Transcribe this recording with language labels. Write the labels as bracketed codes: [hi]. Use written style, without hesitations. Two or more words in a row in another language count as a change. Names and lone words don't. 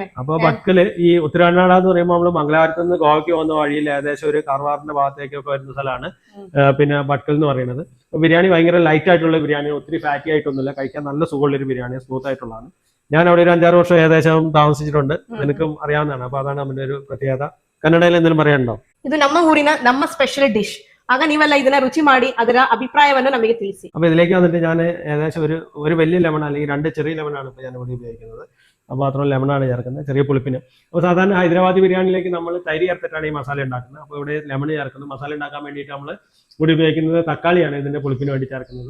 [ml] അപ്പൊ ഭട്കൽ ഈ ഉത്തരകന്നഡ എന്ന് പറയുമ്പോൾ നമ്മൾ മംഗലാപുരത്ത് നിന്ന് ഗോവയ്ക്ക് പോകുന്ന വഴിയിൽ ഏകദേശം ഒരു കാർവാറിന്റെ ഭാഗത്തേക്കൊക്കെ വരുന്ന സ്ഥലമാണ് പിന്നെ ഭട്കൽ എന്ന് പറയുന്നത്. ബിരിയാണി ഭയങ്കര ലൈറ്റ് ആയിട്ടുള്ള ബിരിയാണി, ഒത്തിരി ഫാറ്റി ആയിട്ടൊന്നുമില്ല, കഴിക്കാൻ നല്ല സുഖമുള്ളൊരു ബിരിയാണി, സ്മൂത്ത് ആയിട്ടുള്ളതാണ്. ഞാൻ അവിടെ ഒരു 5-6 വർഷം ഏകദേശം താമസിച്ചിട്ടുണ്ട്, എനിക്കും അറിയാവുന്നതാണ്. അപ്പൊ അതാണ് നമ്മുടെ ഒരു പ്രത്യേകത. കന്നഡയിൽ എന്തെങ്കിലും പറയാനുണ്ടോ? [kn] ಇದು ನಮ್ಮ ಊರಿನ ನಮ್ಮ [en] special dish. [kn] ಆಗ ನೀವೆಲ್ಲ ಇದನ್ನ ರುಚಿ ಮಾಡಿ ಅದರ ಅಭಿಪ್ರಾಯವನ್ನು ನಮಗೆ ತಿಳಿಸಿ. [ml] അപ്പൊ ഇതിലേക്ക് വന്നിട്ട് ഞാൻ ഏകദേശം ഒരു വലിയ ലെമൺ അല്ലെങ്കിൽ 2 ചെറിയ ലെമണാണ് ഇപ്പൊ ഞാൻ ഇവിടെ ഉപയോഗിക്കുന്നത്. അപ്പോൾ അത്ര ലെമണാണ് ചേർക്കുന്നത് ചെറിയ പുളിപ്പിന്. അപ്പോൾ സാധാരണ ഹൈദരാബാദി ബിരിയാണിയിലേക്ക് നമ്മൾ തൈര് ചേർത്തിട്ടാണ് ഈ മസാല ഉണ്ടാക്കുന്നത്. അപ്പോൾ ഇവിടെ ലെമൺ ചേർക്കുന്നത്. മസാല ഉണ്ടാക്കാൻ വേണ്ടിയിട്ട് നമ്മൾ ഇവിടെ ഉപയോഗിക്കുന്നത് തക്കാളിയാണ് ഇതിന്റെ പുളിപ്പിന് വേണ്ടി ചേർക്കുന്നത്.